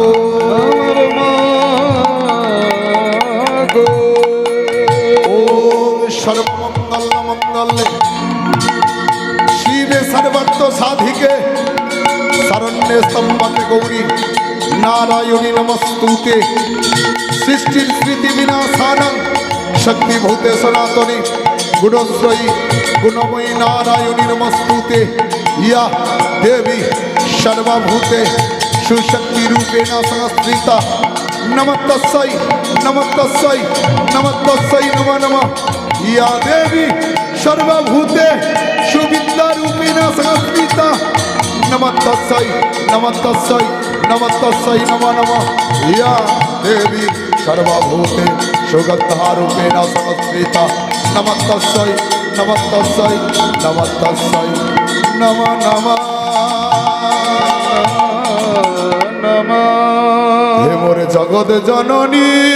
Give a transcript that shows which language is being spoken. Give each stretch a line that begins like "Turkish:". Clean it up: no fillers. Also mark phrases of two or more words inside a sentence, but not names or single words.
Bangla: আমার মা গো।
Sanskrit: ওম সর্বমঙ্গল মঙ্গলে শিবে সর্বত্র সাধিকে শরণ্যে স্তম্ভকে গৌরী নারায়ণী নমস্তুতে। সৃষ্টির স্মৃতি বিনাশানং শক্তিভূতে সনাতনী গুণশ্রয়ী গুণময়ী নারায়ণী নমস্তুতে। ইয়া দেবী সর্বভূতে সুশক্তি রূপেণ সংস্থিতা। নমস্তস্যৈ নমস্তস্যৈ নমস্তস্যৈ নমো নমঃ। ইয়া দেবী সর্বভূতে সুবিদ্যা রূপেণ সংস্থিতা। নমস্তস্যৈ নমস্তস্যৈ নমস্তস্যৈ নমো নমঃ। ইয়া দেবী সর্বভূতে সুগন্ধা রূপেণ সংস্থিতা। নমস্তস্যৈ নমস্তস্যৈ নমস্তস্যৈ নমো নমঃ।
Bangla: হে মোরে জগৎ জননী